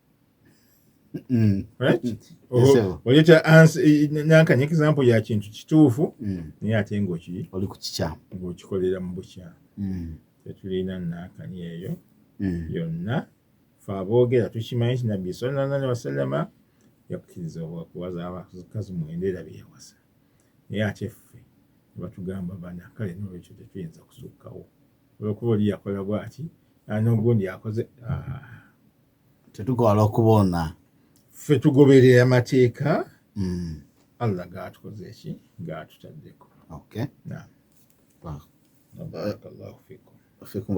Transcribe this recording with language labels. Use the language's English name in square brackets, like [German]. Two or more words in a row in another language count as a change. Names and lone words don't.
[Ganda] oleeta nankanya example ya kintu kituufu naye ate ng'oli ku kikyamu ng'okikolera mu bukyamu tetulina nankanya eyo yonna fe aboogera tukimanyi nti nabbi [Arabic] صلى الله عليه وسلم [Ganda] yakkiriza okuwaza abakazi 9 era bye yawasa naye ate ffe ne batugamba 4 kale n'olwekyo tetuyinza kusukkawo olwokuba oli yakola bw'ati n'ogundi akoze tetukwala okuboona ffe tugoberera amateeka Allah g'atukoze eki g'atutaddeko [Arabic] بارك الله فيكم